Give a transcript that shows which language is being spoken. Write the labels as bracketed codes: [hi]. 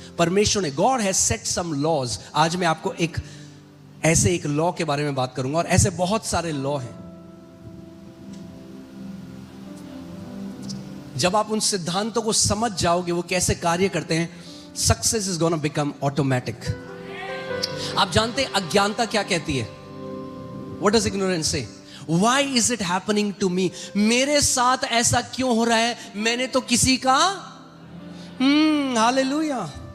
[hi] परमेश्वर ने, [en] God has set some laws. [hi] आज मैं आपको एक ऐसे एक लॉ के बारे में बात करूंगा, और ऐसे बहुत सारे लॉ हैं। जब आप उन सिद्धांतों को समझ जाओगे वो कैसे कार्य करते हैं, [en] Success is gonna become automatic. [hi] आप जानते हैं अज्ञानता क्या कहती है? [en] What does ignorance say? Why is it happening to me? [hi] मेरे साथ ऐसा क्यों हो रहा है? मैंने तो किसी का हालेलुया।